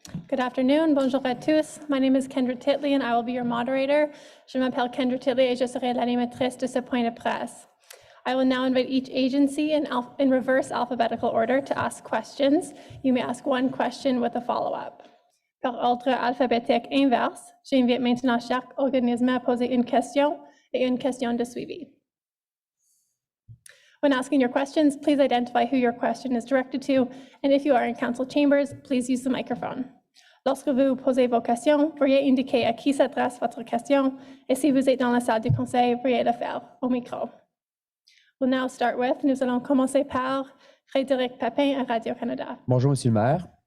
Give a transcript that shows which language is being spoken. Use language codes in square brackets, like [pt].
[en] Good afternoon, [fr] bonjour à tous. [en] My name is Kendra Titley and I will be your moderator. [fr] Je m'appelle Kendra Titley et je serai l'animatrice de ce point de presse. [en] I will now invite each agency in reverse alphabetical order to ask questions. You may ask one question with a follow-up. [fr] Par ordre alphabétique inverse, j'invite maintenant chaque organisme à poser une question et une question de suivi. [en] When asking your questions, please identify who your question is directed to, and if you are in council chambers, please use the microphone. [fr] Lorsque vous posez vos questions, veuillez indiquer à qui s'adresse votre question, et si vous êtes dans la salle du conseil, veuillez le faire au micro. [en] We'll now start with, [fr] nous allons commencer par Frédéric Papin à Radio-Canada. Bonjour, Monsieur le maire.